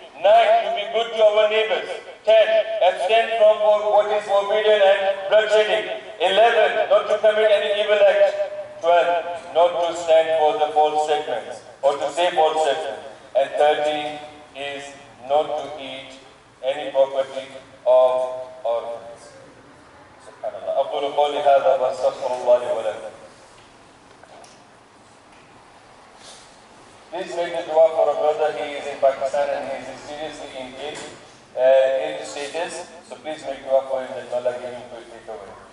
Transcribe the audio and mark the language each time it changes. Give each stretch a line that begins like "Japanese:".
English: 9, to be good to our neighbors. 10, abstain from what is forbidden and bloodshedding. 11, not to commit any evil act. 12, not to stand for the false statements or to say false statements. And 13 is not to eat any property of orphans. Subhanallah.
Arabic: أقول قولي هذا وأستغفر الله لي ولكم.
English: Please make the dua for a brother. He is in Pakistan and he is seriously in stages. So please make dua for him that Allah give him quick recovery.